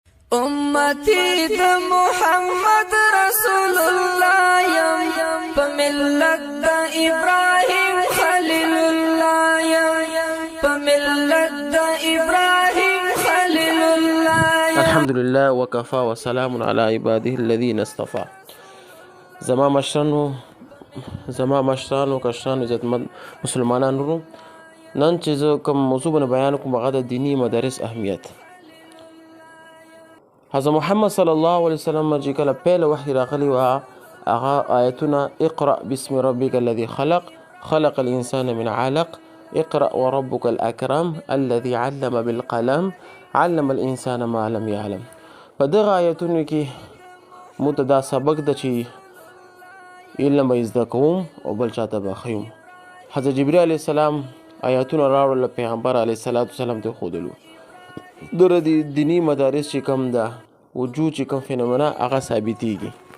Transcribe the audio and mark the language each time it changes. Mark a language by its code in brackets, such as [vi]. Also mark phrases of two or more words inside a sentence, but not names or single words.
[ps] امتی د محمد رسول الله یم په ملت د ابراهیم خلیل الله یم په ملت د ابراهیم خلیل الله یم. [ar] الحمد لله وكفى وسلام على عباده الذين اصطفى. [ps] زما مشرانو کشرانو عزتمن مسلمانانو، نن چې زه کوم موضوع باندې بیان کوم هغه د دینی مدارس اهمیت. حضرت محمد صلی الله علیه وسلم چې کله پیل وحی راغلی و هغه آیتونه [ar] اقرأ باسم ربک الذي خلق الانسان من علق اقرأ وربك الاکرم الذي علم بالقلم علم الانسان ما لم يعلم. [ps] په دغه آیتونو کې موږ ته دا سبق ده چې علم به زده کوم او بل چاته به ښیم. حضرت جبرئیل [ar] علیه السلام [ps] آیاتونه راوړل، پیغمبر [ar] علیه السلام [ps] ته ښودلو. دغه دینی مدارس چې کوم ده وجود چې کوم فنومنا هغه ثابتېږي.